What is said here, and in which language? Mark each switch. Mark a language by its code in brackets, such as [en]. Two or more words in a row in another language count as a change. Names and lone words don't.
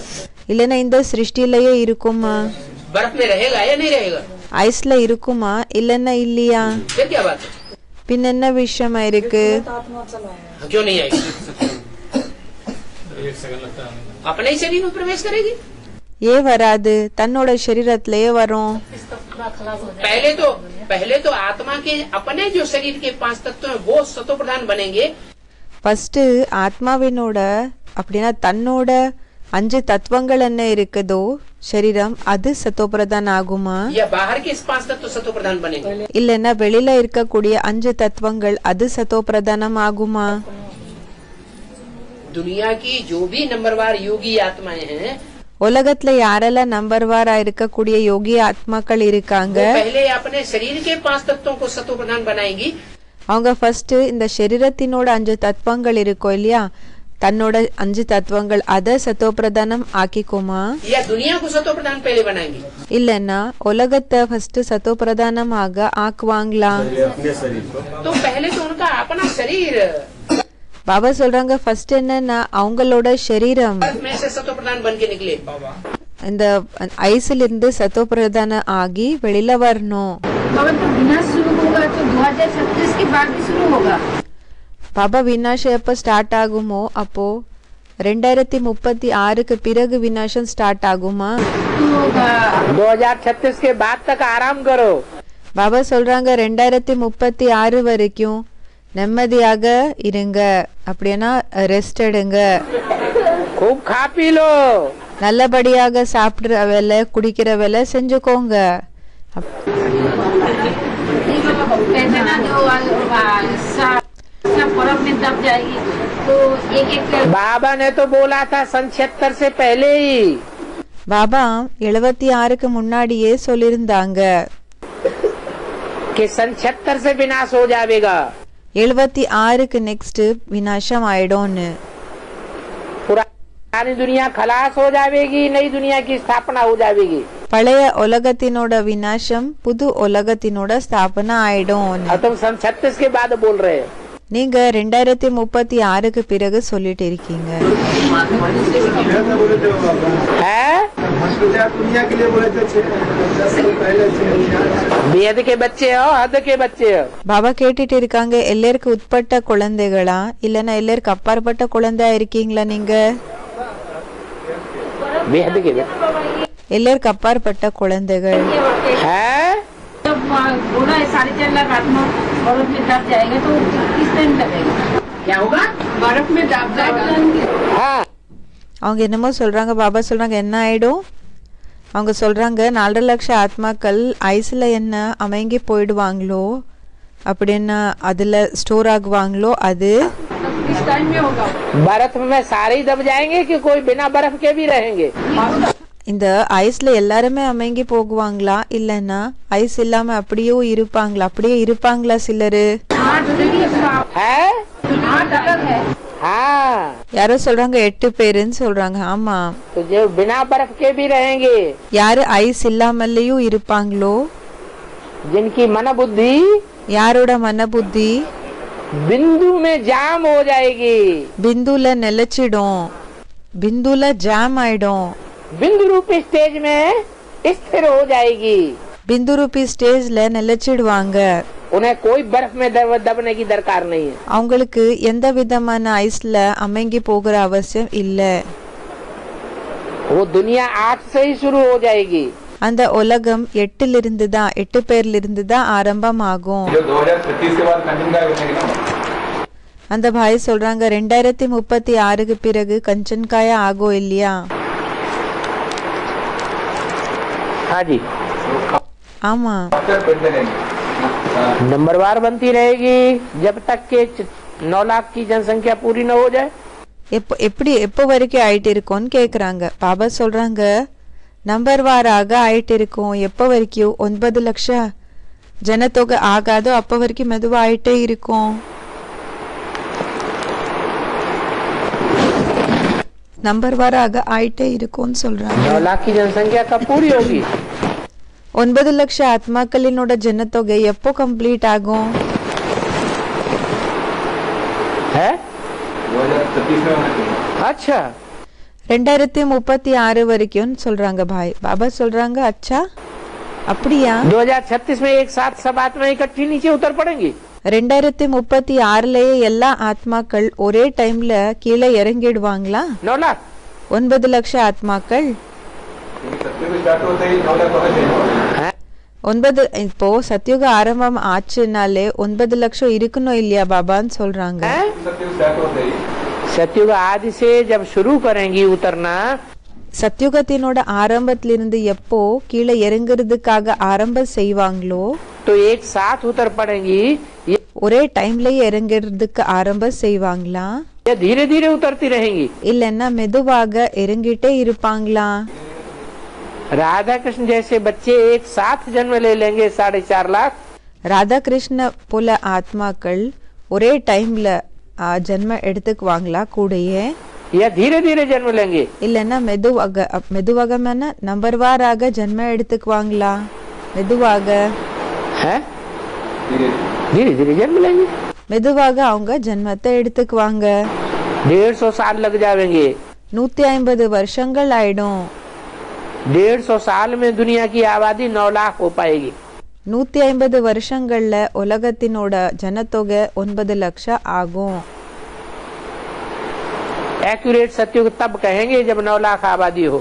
[ta] இல்லைன்னா இந்த சிருஷ்டிலேயே இருக்குமா? [hi] बर्फ में रहेगा या नहीं रहेगा? [ta] ஐஸ்ல இருக்குமா இல்லைன்னா இல்லையா? [hi] फिर क्या बात है? [ta] பின் என்ன விஷயமா இருக்கு? [hi] क्यों नहीं आएगी? अपने ही शरीर में प्रवेश करेगी। [ta] ஏன் வராது? தன்னோட சரீரத்திலேயே வரும். [hi] पहले तो आत्मा के अपने जो शरीर के 5 तत्व हैं वो सतो प्रधान बनेंगे। [ta] ஃபர்ஸ்ட் ஆத்மாவினோட அப்படின்னா தன்னோட 5 தத்துவங்கள் என்ன இருக்குதோ சரீரம் அது சத்தோபிரதான் ஆகுமா? [hi] या बाहर के 5 तत्व सतो प्रधान बनेंगे। [ta] இல்லன்னா வெளியில இருக்கக்கூடிய 5 தத்துவங்கள் அது சத்தோபிரதானம் ஆகுமா? [hi] दुनिया की जो भी नंबरवार योगी आत्माएं हैं [ta] உலகத்துல யாரெல்லாம் நம்பர் வாரா இருக்கக்கூடிய யோகி ஆத்மாக்கள் இருக்காங்க, [hi] पहले अपने शरीर के 5 तत्वों को सतो प्रधान बनाएंगी। [ta] அவங்க ஃபர்ஸ்ட் இந்த சரீரத்தினோட 5 தத்துவங்கள் இருக்கும் இல்லையா, தன்னோட 5 தத்துவங்கள் அத சத்தோபிரதானம் ஆக்கிக்குமா? [hi] या दुनिया को सतो प्रधान पहले बनाएंगी। [ta] இல்லன்னா உலகத்தை ஃபர்ஸ்ட் சத்தோபிரதானம் ஆக ஆக்குவாங்களா? [hi] तो पहले तो उनका अपना शरीर [ta] பாபா சொல்றாங்க ஃபர்ஸ்ட் என்னன்னா அவங்களோட சரீரம் [hi] में से सतो प्रधान बन के निकले। [ta] இந்த ஐஸ்ல இருந்து சத்தோபிரதான ஆகி வெளியில வரணும். [hi] तो विनाश शुरू होगा तो 2036 के बाद भी शुरू होगा। [ta] பாபா விநாசம் எப்ப ஸ்டார்ட் ஆகுமோ அப்போ 2036க்கு பிறகு விநாசம் ஸ்டார்ட் ஆகுமா? [hi] तो 2036 के बाद तक आराम करो। [ta] பாபா சொல்றாங்க 2036 வரைக்கும் நிம்மதியாக இருங்க, அப்படின்னா ரெஸ்ட் எடுங்க, [hi] खूब खा पी लो। [ta] நல்லபடியாக சாப்பிடுற வேலை குடிக்கிற வேலை செஞ்சுக்கோங்க. [hi] कहते ना जो सब बर्फ में दब जाएगी तो एक बाबा ने तो बोला था 77 से पहले ही [ta] பாபா 76க்கு முன்னாடியே சொல்லிருந்தாங்க [hi] कि 77 से विनाश हो जाएगा। [ta] 76க்கு நெக்ஸ்ட் விநாசம் ஆயிடும்னு. [hi] पुरानी दुनिया खलास हो जाएगी, नई दुनिया की स्थापना हो जाएगी। [ta] பழைய உலகத்தினோட விநாசம் புது உலகத்தினோட ஸ்தாபனா ஆயிடும். [hi] और तुम 36 के बाद बोल रहे हो। [ta] நீங்க 2036க்கு பிறகு சொல்லிட்டு இருக்கீங்க. [hi] बेहद के बच्चे हो, हद के बच्चे हो। [ta] பாபா கேட்டுட்டு இருக்காங்க எல்லாருக்கும் உட்பட்ட குழந்தைகளா இல்லனா எல்லாருக்கும் அப்பாற்பட்ட குழந்தையா இருக்கீங்களா? நீங்க [hi] बेहद के [ta] எல்லாருக்கும் அப்பாற்பட்ட குழந்தைகள். [hi] जब बोला 4.5 लाख आत्मा बर्फ में दब जाएगा तो किस टाइम लगेगा? क्या होगा? बर्फ में दब जाएगा। हाँ [ta] அவங்க என்னமோ சொல்றாங்க, பாபா சொல்றாங்க என்ன ஆயிடும்? அவங்க சொல்றாங்க 4 லட்சம் ஆத்மாக்கள் ஐஸ்ல என்ன அமைங்கி போயிடுவாங்களோ அப்படின்னா அதுல ஸ்டோர் ஆகுவாங்களோ அது [hi] किस टाइम में होगा? बर्फ में सारे ही दब जाएंगे कि कोई बिना बर्फ के भी रहेंगे? [ta] இந்த ஐஸ்ல எல்லாருமே அமைங்கி போகுவாங்களா இல்லன்னா ஐஸ் இல்லாம அப்படியே இருப்பாங்களா சிலரு? [hi] है? हाँ [ta] யாரோ சொல்றாங்க 8 பேருன்னு சொல்றாங்க. ஆமா, [hi] तो जो बिना बर्फ के भी रहेंगे, [ta] யாரு ஐஸ் இல்லாமலேயும் இருப்பாங்களோ, [hi] जिनकी मन बुद्धि [ta] யாரோட மன புத்தி [hi] बिंदु में जाम हो जाएगी, [ta] பிந்துல நிலைச்சிடும், பிந்துல ஜாம் ஆயிடும், [hi] बिंदु रूपी स्टेज में स्थिर हो जाएगी, बिंदु रूपी [ta] ஸ்டேஜ்ல நிலைச்சிடுவாங்க. [hi] उन्हें कोई बर्फ में दबने की दरकार नहीं है। [ta] அவங்களுக்கு எந்த விதமான ஐஸ்ல அமைங்கி போகிற அவசியம் இல்ல. [hi] वो दुनिया 8 से ही शुरू हो जाएगी। [ta] அந்த உலகம் 8 பேர்ல இருந்து தான் ஆரம்பமாகும். [hi] जो 2036 के बाद कंचनकाय बनेगी ना, [ta] அந்த பாய் சொல்றாங்க 2036க்கு பிறகு கஞ்சன்காயா ஆகும் இல்லையா? [hi] हाँ जी, [ta] ஆமா, [hi] नंबरवार बनती रहेगी जब तक के 9 लाख की जनसंख्या पूरी न हो जाए। [ta] எப்போ வரைக்கும் ஆயிட்டு இருக்கும்னு கேக்குறாங்க. பாபா சொல்றாங்க நம்பர் வாராக ஆயிட்டு இருக்கும். எப்போ வரைக்கும் 9 லட்சம் ஜனத்தொகை ஆகாதோ அப்ப வரைக்கும் மெதுவா ஆயிட்டே இருக்கும். நம்பர் வாராக ஆயிட்டே இருக்கும்னு சொல்றாங்க. [hi] 9 लाख की जनसंख्या कब पूरी होगी? [ta] 9 லட்சம் ஆத்மாக்களினோட ஜனத்தொகை எப்போ கம்ப்ளீட் ஆகும்? [hi] है 2036 में होना चाहिए। अच्छा, [ta] 2036 வரைக்கும் சொல்றாங்க பாய். பாபா சொல்றாங்க அச்சா அப்படியா? [hi] 2036 में एक साथ सब आत्माएं इकट्ठी नीचे उतर पड़ेंगी। [ta] 2036லயே எல்லா ஆத்மாக்கள் ஒரே டைம்ல கீழே இறங்கிடுவாங்களா? [hi] 9 लाख [ta] 9 லட்சம் ஆத்மாக்கள். [hi] सत्युग स्टार्ट होते ही 9 लाख होना चाहिए। [ta] 9 இப்போ சத்யுக ஆரம்பம் ஆச்சுனாலே 9 லட்சம் இருக்கணும் இல்லையா பாபான்னு சொல்றாங்க. [hi] सत्युग स्टार्ट होते ही सतयुग आदि से जब शुरू करेंगी उतरना, [ta] சத்யுகத்தினோட ஆரம்பத்திலிருந்து எப்போ கீழே இறங்குறதுக்காக ஆரம்பம் செய்வாங்களோ [hi] तो एक साथ उतर पड़ेंगी [ta] ஒரே டைம்லயே இறங்குறதுக்கு ஆரம்பம் செய்வாங்களா? [hi] या धीरे धीरे उतरती रहेंगी? [ta] இல்லன்னா மெதுவாக இறங்கிட்டே இருப்பாங்களா? [hi] राधा कृष्ण जैसे बच्चे एक साथ जन्म ले लेंगे 4.5 लाख, [ta] ராதா கிருஷ்ண போல ஆத்மாக்கள் ஒரே டைம்ல ஜென்ம எடுத்துக்குவாங்களா கூடயே? [hi] या धीरे धीरे जन्म लेंगे? [ta] இல்லன்னா மெதுவாக நம்பர் வாராக ஜென்ம எடுத்துக்குவாங்களா? மெதுவாக [hi] है धीरे धीरे धीरे जन्म लेंगे। [ta] மெதுவாக அவங்க ஜென்மத்தை எடுத்துக்குவாங்க. [hi] 150 साल लग जाएंगे। [ta] 150 வருஷங்கள் ஆயிடும். [hi] 150 साल में दुनिया की आबादी 9 लाख हो पाएगी। [ta] 150 வருஷங்கள்ல உலகத்தினோட ஜனத்தொகை 9 லட்சம் ஆகும். [hi] एक्यूरेट सत्युग तब कहेंगे जब 9 लाख आबादी हो।